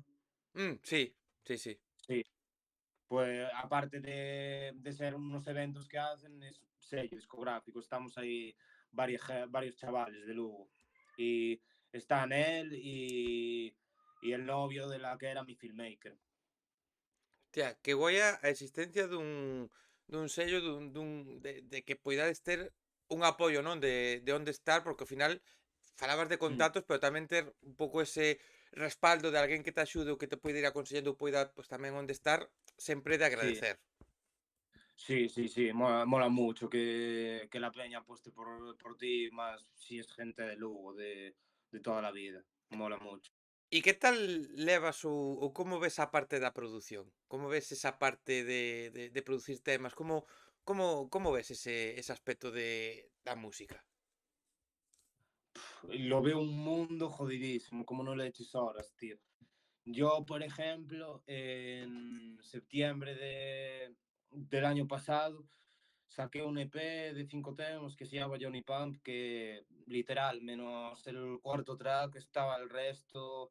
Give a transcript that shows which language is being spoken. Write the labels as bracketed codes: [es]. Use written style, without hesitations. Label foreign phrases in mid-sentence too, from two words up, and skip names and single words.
[es] sí, sí, sí. Sí, pues aparte de ser unos eventos que hacen, es sello discográfico. Estamos ahí varios chavales de Lugo. Y están él y el novio de la que era mi filmmaker. [gl] Hostia, que guai a existencia dun sello, de que poidades ter un apoio, non? De onde estar, porque ao final falabas de Mm, contactos, pero tamén ter un pouco ese respaldo de alguén que te axude ou que te poida ir aconsellando ou poida, pues, tamén onde estar, sempre é de [es] sí, [gl] agradecer. [es] sí, sí, sí, mola mucho que la peña apueste por ti, más si es gente de Lugo, de toda la vida. Mola mucho. [gl] E que tal levas ou como ves a parte da produción? Como ves esa parte de producir temas? Como ves ese aspecto da música? [es] Lo veo un mundo jodidísimo, como no le eches horas, tío. Yo, por ejemplo, en septiembre del año pasado, saqué un EP de 5 temas que se llama Johnny Pump, que literal, menos el cuarto track, estaba el resto